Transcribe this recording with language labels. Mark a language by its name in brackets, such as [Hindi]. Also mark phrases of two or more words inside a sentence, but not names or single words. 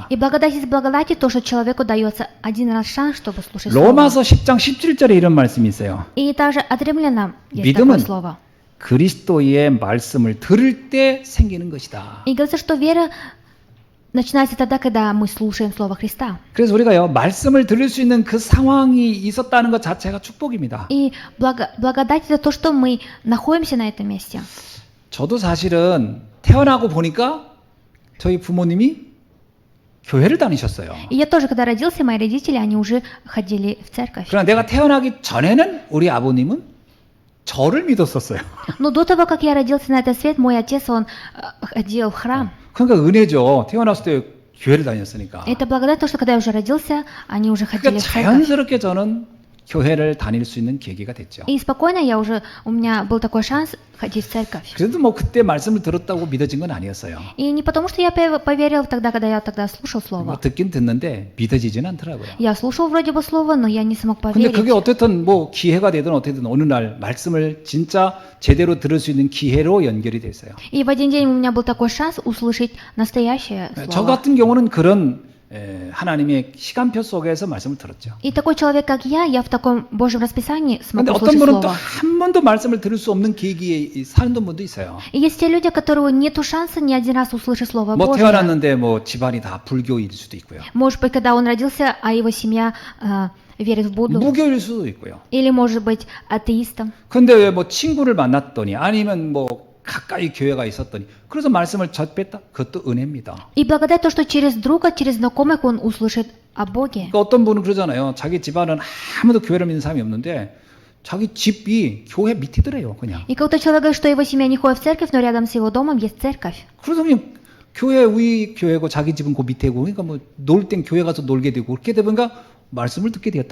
[Russian] И благодать из благодати то, что человеку дается один раз шанс, чтобы слушать слово. [Korean] 로마서 10장 17절에 이런 말씀이 있어요. [Russian] И также от римлянам есть [Korean] 믿음은 [Russian] такое слово. [Korean] 그리스도의 말씀을 들을 때 생기는 것이다. [Russian] И говорится, что вера начинается тогда, когда мы слушаем Слово Христа. [Korean] 그래서 우리가요, 말씀을 들을 수 있는 그 상황이 있었다는 것 자체가 축복입니다. [Russian] И благодать это то, что мы находимся на этом месте. [Korean] 저도 사실은 태어나고 보니까 저희 부모님이 교회를 다니셨어요. [Russian] И я тоже, когда родился, мои родители, они уже ходили в церковь. [Korean] 그러나 내가 태어나기 전에는 우리 아버님은 저를 믿었었어요. [Russian] Но до того, как я родился на этот свет, мой отец, он ходил в храм. [Korean] 그러니까 은혜죠. 태어났을 때 교회를 다녔으니까. [Russian] Это благодать, то, что когда я уже родился, они уже ходили [Korean] 그러니까 [Russian] в церковь. [Korean] 자연스럽게 저는 교회를 다닐 수 있는 계기가 됐죠. [Russian] И спокойно у меня был такой шанс ходить в церковь. [Korean] 그래도 뭐 그때 말씀을 들었다고 믿어진 건 아니었어요. [Russian] И не потому, что я поверил тогда, когда я тогда слушал [Korean] 뭐 [Russian] слово. [Korean] 듣긴 듣는데 믿어지진 않더라고요. [Russian] Я слушал вроде бы слово, но я не смог [Korean] 근데 그게 [Russian] поверить. [Korean] 어쨌든 뭐 기회가 되든 어떻게든 어느 날 말씀을 진짜 제대로 들을 수 있는 기회로 연결이 됐어요. [Russian] И в один день у меня был такой шанс услышать настоящее [Korean] 저 [Russian] слово. [Korean] 같은 경우는 그런 하나님의 시간표 속에서 말씀을 들었죠. [Russian] И такой человек, как я в таком Божьем расписании смог [Korean] 근데 어떤 [Russian] услышать [Korean] 분은 또 [Russian] слово. [Korean] 한 번도 말씀을 들을 수 없는 계기에 사는 분도 있어요. [Russian] И есть те люди, которого нету шанса ни один раз услышать слово [Korean] 뭐 [Russian] Божье. [Korean] 태어났는데 뭐 집안이 다 불교일 수도 있고요. [Russian] Может быть, когда он родился, а его семья верит в Будду. [Korean] 무교일 수도 있고요. [Russian] Или, может быть, атеистом. [Korean] 근데 왜 뭐 친구를 만났더니 아니면 뭐 가까이 교회가 있었더니 그래서 말씀을 접했다. 그것도 은혜입니다. [Russian] И благодать то, что через друга, через знакомых он услышит о Боге. [Korean] 그러니까 어떤 분은 그러잖아요. 자기 집안은 아무도 교회를 믿는 사람이 없는데 자기 집이 교회 밑이더래요, 그냥. [Russian] И как-то человек говорит, что его семья не ходит в церковь, но рядом с его домом есть церковь. [Korean] 그래서 그냥 교회 위 교회고 자기 집은 그 밑에고 그러니까 뭐 놀 땐 교회 가서 놀게 되고 그렇게 되니까 말씀을 듣게 되었다.